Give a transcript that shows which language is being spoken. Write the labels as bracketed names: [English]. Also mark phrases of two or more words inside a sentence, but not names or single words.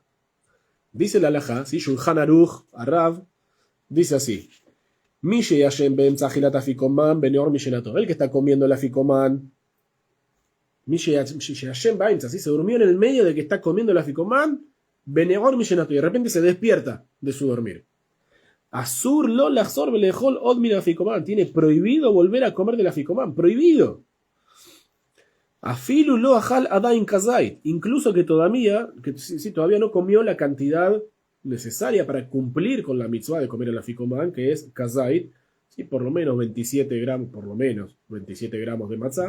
[Spanish] Dice la halajá, ¿sí? Shulchan Aruch, Arav, dice así: el que está comiendo el aficomán, ¿sí? Se durmió en el medio de que está comiendo el aficomán, y de repente se despierta de su dormir. [Hebrew] אסור לו לחזור ולאכול עוד מן האפיקומן. [Spanish] Tiene prohibido volver a comer del aficomán. Prohibido. [Hebrew] אפילו לא אכל עדיין כזית. [Spanish] Incluso que todavía no comió la cantidad necesaria para cumplir con la mitzvah de comer el aficomán, que es kazait, ¿sí? Por lo menos 27 gramos de matzá.